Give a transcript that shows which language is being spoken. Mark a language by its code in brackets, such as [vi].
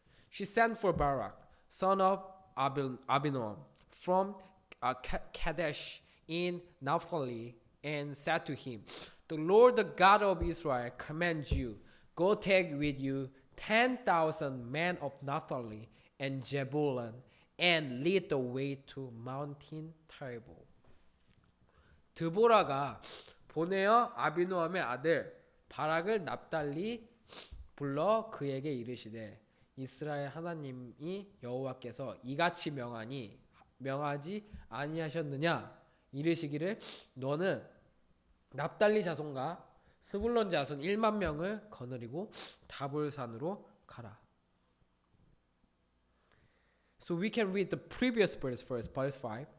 [en] She sent for Barak, son of Abinoam, from Kadesh in Naphtali, and said to him, "The Lord, the God of Israel, commands you, go take with you 10,000 men of Naphtali and Zebulun, and lead the way to Mountain Tabor." [ko] 드보라가 보내어 아비노함의 아들 바락을 납달리 불러 그에게 이르시되, 이스라엘 하나님이 여호와께서 이같이 명하지 아니하셨느냐? 이르시기를 너는 납달리 자손과 스불론 자손 1만 명을 거느리고 다볼산으로 가라. [en] So we can read the previous verse first, verse 5.